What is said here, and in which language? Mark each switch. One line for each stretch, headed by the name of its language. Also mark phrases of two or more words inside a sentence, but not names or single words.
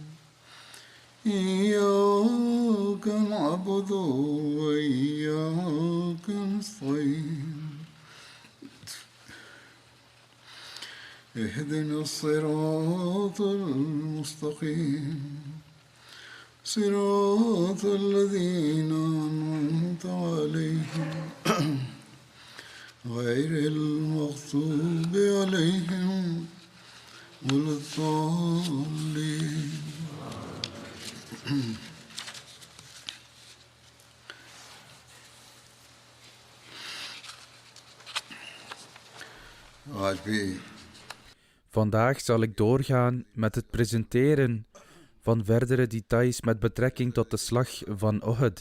Arabic: إياك نعبد وإياك نستعين اهدنا الصراط المستقيم صراط الذين أنعمت عليهم غير المغضوب عليهم ولا الضالين
Urdu: آج بھی
Dutch: Vandaag zal ik doorgaan met het presenteren van verdere details met betrekking tot de slag van Uhud.